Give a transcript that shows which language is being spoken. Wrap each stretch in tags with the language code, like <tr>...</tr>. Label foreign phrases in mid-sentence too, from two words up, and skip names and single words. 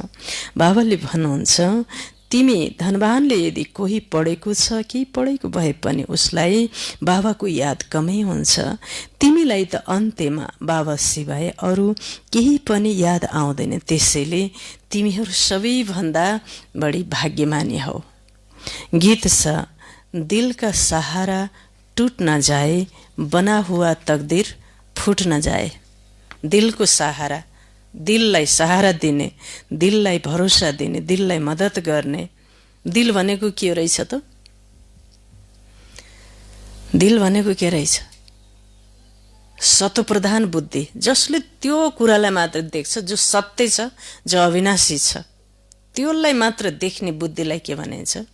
<ne>बाबाले भन्नुहुन्छ, तिमी धनवानले यदि कोही पढेको छ, केही पढेको भए पनि उसलाई बाबाको याद कमै हुन्छ। तिमीलाई त अन्त्यमा बाबा सिवाय अरू केही पनि याद आउँदैन। त्यसैले तिमीहरू सबैभन्दा बढी भाग्यमानी हौ। गीत छ,</ne> <hi>दिल का सहारा टूट न जाए, बना हुआ तकदीर फूट न जाए।</hi> <ne>दिलको सहारा, दिललाई सहारा दिने, दिललाई भरोसा दिने, दिललाई मद्दत गर्ने। दिल भनेको के रहेछ त? दिल भनेको के रहेछ? सतोप्रधान बुद्धि, जसले त्यो कुरालाई मात्र देख्छ जो सत्य छ, जो अविनाशी छ, त्यसलाई मात्र देख्ने बुद्धिलाई के भनिन्छ?</ne>